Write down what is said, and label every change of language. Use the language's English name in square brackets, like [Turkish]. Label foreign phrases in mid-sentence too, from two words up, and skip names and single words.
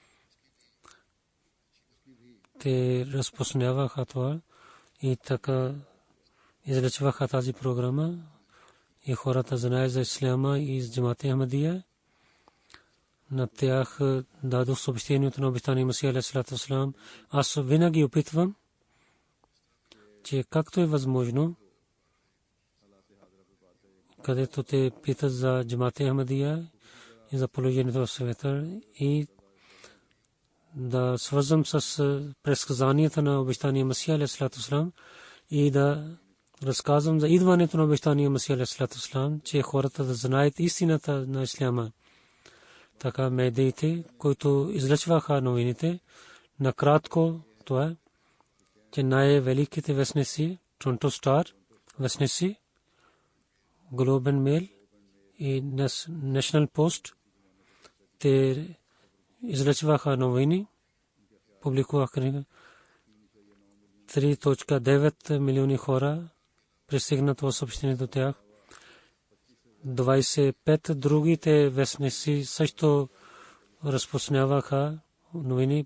[Bulgarian] Те разпространяваха това и така излъчваха тази програма. И хората знаят за Исляма и за джамата Ахмадия. На тях дадох съобщението на обещания Масия [Arabic] عليه السلام. [Bulgarian] Аз винаги опитвам, че както е възможно, където те питат за джамата Ахмадия и за положението в света и да свързвам с предсказанията на обещания Масия [Arabic] عليه السلام [Bulgarian] и да разказвам за идването на обещания Масия [Arabic] عليه السلام, [Bulgarian] че хората да знаят истината на Исляма. Така медиите, които излъчваха новините, накратко това, че най-великите вестници, Toronto Star вестници, Globe and Mail и National Post, те излъчваха новини, публикуваха книга. 3.9 милиони хора пристигнат в съобщение до тях. 25 другите вестници също разпространяваха новини.